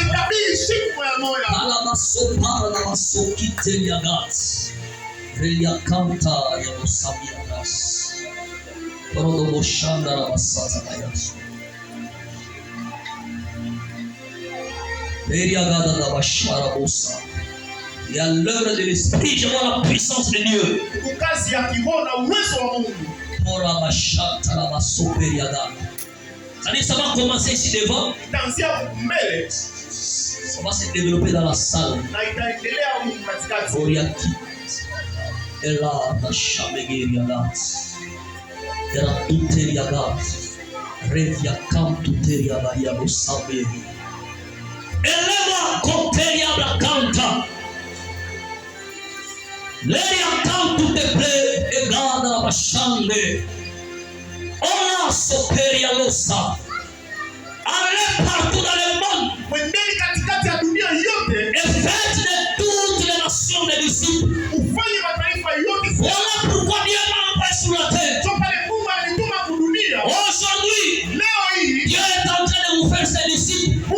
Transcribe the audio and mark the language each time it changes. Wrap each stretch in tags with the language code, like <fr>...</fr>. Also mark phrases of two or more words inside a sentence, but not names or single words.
<fr>Il y a l'œuvre de l'Esprit, je vois la puissance de Dieu. Ça va commencer ici devant. Ça va se développer dans la salle. Eleva conteria la canta. Leia canto te ple e gada bashande. Ona soperia losa. Allez partout dans le monde. Et faites de toutes les nations des disciples. Voilà pourquoi Dieu m'a envoyé sur la terre. Aujourd'hui, Dieu est en train de vous faire ses disciples.</fr>